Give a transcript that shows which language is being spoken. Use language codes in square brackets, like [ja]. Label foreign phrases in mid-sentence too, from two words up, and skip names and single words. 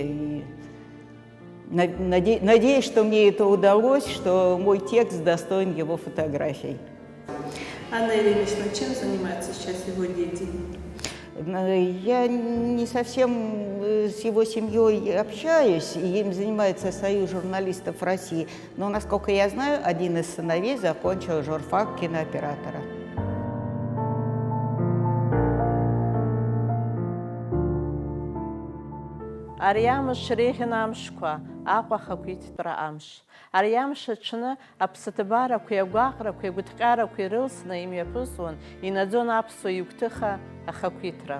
[ru] И надеюсь, что мне это удалось, что мой текст достоин его фотографий. Анна Ильинична, чем занимаются сейчас его дети? Я не совсем с его семьей общаюсь, и им занимается Союз журналистов России. Но, насколько я знаю, один из сыновей закончил журфак кинооператора. [ab] Ари амш реиӷьын амшқәа, Аҟәа ахақәиҭтәра амш. Ари амш аҽны аԥсыҭбарақәеи агәаҟрақәеи агәыҭҟьарақәеи рылсны имҩаԥысуан, инаӡон аԥсуа игәҭыха ахақәиҭра.